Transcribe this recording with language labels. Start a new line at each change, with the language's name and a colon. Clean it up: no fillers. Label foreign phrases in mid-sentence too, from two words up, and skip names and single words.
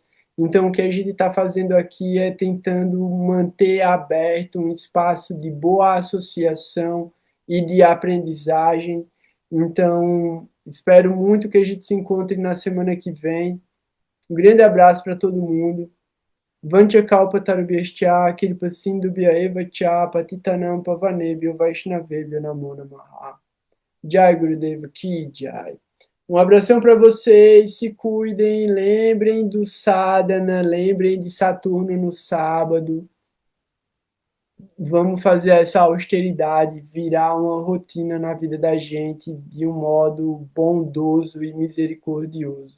Portuguese: Então, o que a gente está fazendo aqui é tentando manter aberto um espaço de boa associação e de aprendizagem. Então, espero muito que a gente se encontre na semana que vem. Um grande abraço para todo mundo.
Sanskrit: Vanchakalpa Tarubhyascha Kripa Sindhubhya Eva Cha Patitanam Pavanebhyo Vaishnavebhyo Namo Namaha.
Hindi: Jai Gurudeva Ki Jai.
Portuguese: Um abração para vocês, se cuidem, lembrem do sadhana, lembrem de Saturno no sábado. Vamos fazer essa austeridade virar uma rotina na vida da gente de um modo bondoso e misericordioso.